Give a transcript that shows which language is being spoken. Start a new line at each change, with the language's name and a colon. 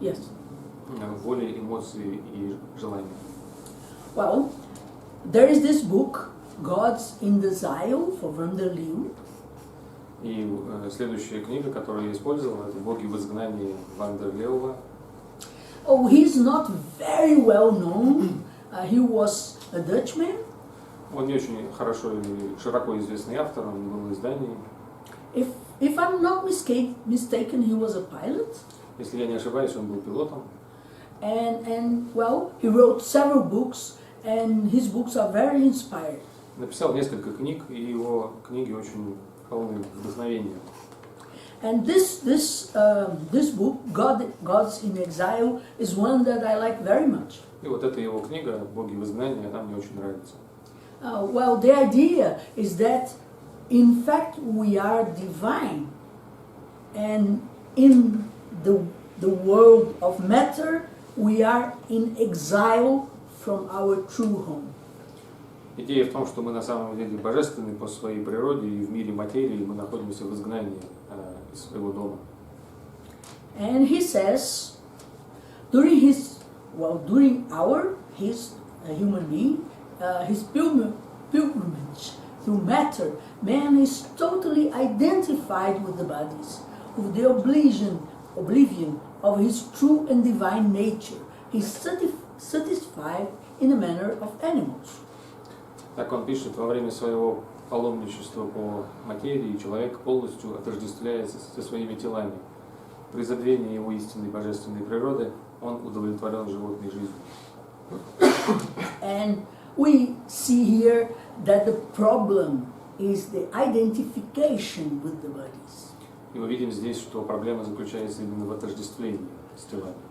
English: Yes.
Russian: Воли, эмоции и желания.
English: Well, there is this book, Gods in Desire, for Vanderliu.
Russian: И следующая книга, которую я использовал, это «Боги в изгнании» Вандерлеува.
English: Oh, he's not very well known. He was a Dutchman.
Russian: Он не очень хорошо и широко известный автор, он был из Дании.
English: If I'm not mistaken, he was a pilot.
Russian: Если я не ошибаюсь, он был пилотом.
English: And well, he wrote several books, and his books are very inspiring.
Russian: Написал несколько книг, и его книги очень полны вдохновения.
English: And this book, Gods in Exile, is one that I like very much.
Russian: И вот эта его книга «Боги в изгнании», она мне очень нравится.
English: Well, the idea is that, in fact, we are divine, and in the world of matter, we are in exile from our true home.
Russian: Идея в том, что мы на самом деле божественны по своей природе, и в мире материи мы находимся в изгнании из своего дома.
English: And he says, during his human being, his pilgrimage through matter, man is totally identified with the bodies, with the oblivion of his true and divine nature. He's satisfied in the manner of animals.
Russian: Так он пишет: во время своего паломничества по материи человек полностью отождествляется со своими телами. При забвении его истинной божественной природы он удовлетворен животной жизнью.
English: And we see here that the problem is the identification with the bodies.
Russian: И мы видим здесь, что проблема заключается именно в отождествлении с телами.